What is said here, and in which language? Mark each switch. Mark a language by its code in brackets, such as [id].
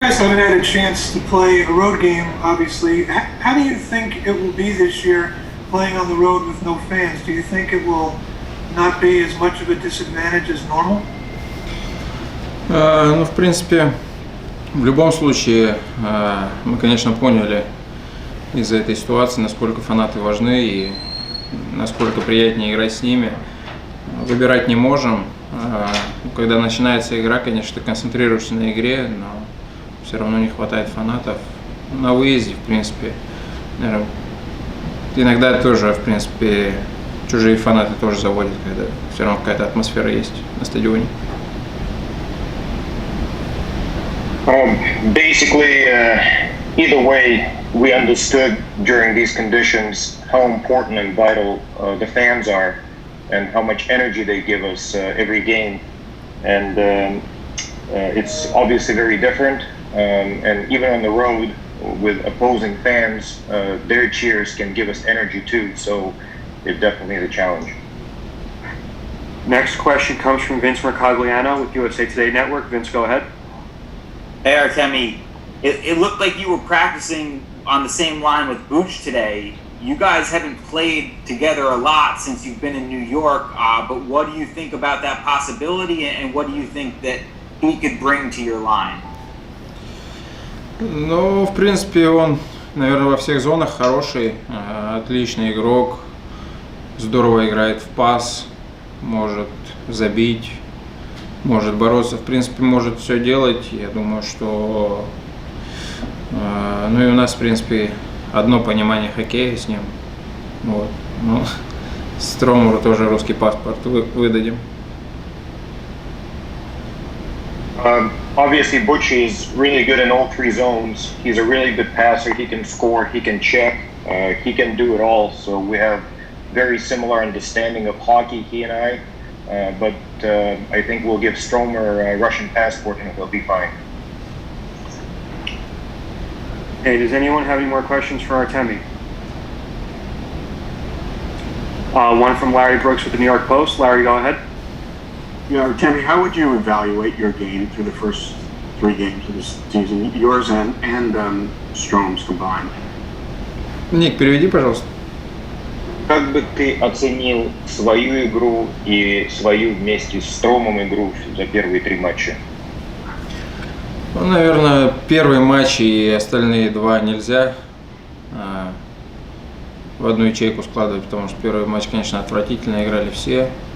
[en] You guys haven't had a chance to play a road game, obviously. How do you think it will be this year playing on the road with no fans? Do you think it will not be as much of a disadvantage as normal? [ru] Ну, в принципе, в любом случае, мы, конечно, поняли из-за этой ситуации, насколько фанаты важны и насколько приятнее играть с ними. Выбирать не можем. Когда начинается игра, конечно, ты концентрируешься на игре, но все равно не хватает фанатов. На выезде, в принципе, наверное, иногда тоже, в принципе, чужие фанаты тоже заводят, когда все равно какая-то атмосфера есть на стадионе. [en] Basically, either way, we understood during these conditions how important and vital the fans are and how much energy they give us every game. And it's obviously very different. And even on the road with opposing fans, their cheers can give us energy too. So it definitely is a challenge. Next question comes from Vince Mercogliano with USA Today Network. Vince, go ahead. Hey Artemi, it looked like you were practicing on the same line with Booch today. You guys haven't played together a lot since you've been in New York, but what do you think about that possibility, and what do you think that he could bring to your line? [ru] Ну, в принципе, он, наверное, во всех зонах хороший, отличный игрок, здорово играет в пас, может забить, может бороться, в принципе, может все делать. Я думаю, что, ну и у нас, в принципе, одно понимание хоккея с ним. Вот. Ну, Стромеру тоже русский паспорт выдадим. [en] Obviously, Butch is really good in all three zones. He's a really good passer. He can score. He can check. He can do it all. So we have very similar understanding of hockey, he and I. But I think we'll give Stromer a Russian passport and he'll be fine. Hey, does anyone have any more questions for Artemi? One from Larry Brooks with the New York Post. Larry, go ahead. Yeah, Artemi, how would you evaluate your game through the first 3 games of this season, yours and Strom's combined? [ru] Ник, переведи, пожалуйста. Как бы ты оценил свою игру и свою вместе с Стромом игру за первые 3 матча? Ну, наверное, первый матч и остальные 2 нельзя в одну ячейку складывать, потому что первый матч, конечно, отвратительно играли все.